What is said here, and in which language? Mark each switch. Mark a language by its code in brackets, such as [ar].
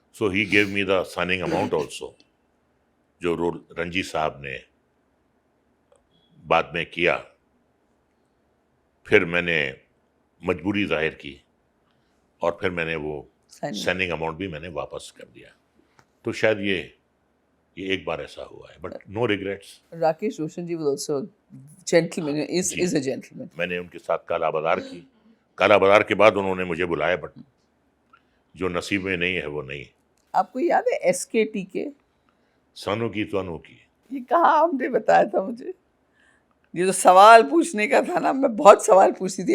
[en] so he gave me the signing amount also, [hi] जो role Ranjit साहब ने बाद में किया। फिर मैंने मजबूरी जाहिर की और फिर मैंने वो साइनिंग अमाउंट भी मैंने वापस कर दिया। तो शायद ये एक बार ऐसा हुआ है, [en] But no regrets. Rakesh Roshan ji was also gentleman, is [hi] ji. [en] is a gentleman. [hi] मैंने उनके साथ काला बाजार की। काला बाजार के बाद उन्होंने मुझे बुलाया, बट जो नसीब में नहीं है वो नहीं। आपको याद है SKT के? सनू की तनु की। ये कहाँ आपने बताया था मुझे? ये जो सवाल पूछने का था ना, मैं बहुत सवाल पूछती थी।